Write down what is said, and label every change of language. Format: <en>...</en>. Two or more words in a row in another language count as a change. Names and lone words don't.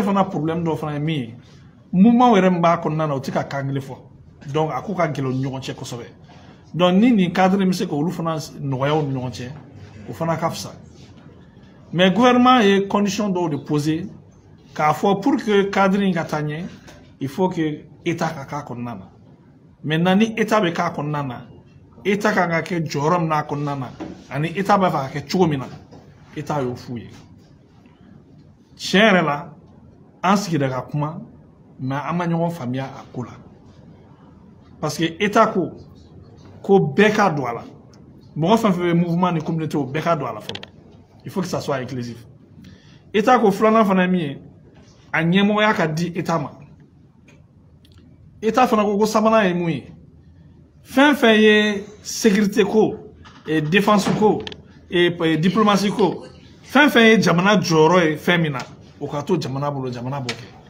<bm>fana problème dɔ fana ye min ye mouvement yɛrɛ min b'a kɔnɔna na o tɛ ka kan kelen fɔ donc a ko ka gɛlɛn u ni ɲɔgɔn cɛ kosɛbɛ donc ni nin cadre bɛ se k'olu fana nɔgɔya u ni ɲɔgɔn cɛ o fana ka fisa mais gouvernement ye condition dɔw de poser k'a fɔ</bm> <fr>pour que</fr> <bm>cadre in ka taa ɲɛ</bm> <fr>il faut que</fr> <bm>état ka k'a kɔnɔna na maintenant ni état bɛ k'a kɔnɔna na État kan ka kɛ jɔyɔrɔ min n'a kɔnɔna na ani État b'a fɛ ka kɛ cogo min na État y'o f'u ye tiɲɛ yɛrɛ la an sigira ka kuma mais an ma ɲɔgɔn faamuya a ko la</bm> <fr>parce que</fr> <bm>État ko bɛɛ ka don a la mɔgɔ fɛn fɛn bɛ mouvement ni communauté o bɛɛ ka don a la fɔlɔ</bm> <fr>il faut que ça soit inclusif</fr> <bm>État ko filanan fana ye min ye a ɲɛmɔgɔya ka di État ma État fana ko sabanan ye mun ye fɛn fɛn ye sécurité ko</bm> <fr>et défense</fr> <bm>ko</bm> <fr>et diplomatie</fr> <bm>ko fɛn fɛn ye jamana jɔyɔrɔ ye fɛn min na o ka to jamana bolo jamana b'o kɛ</bm>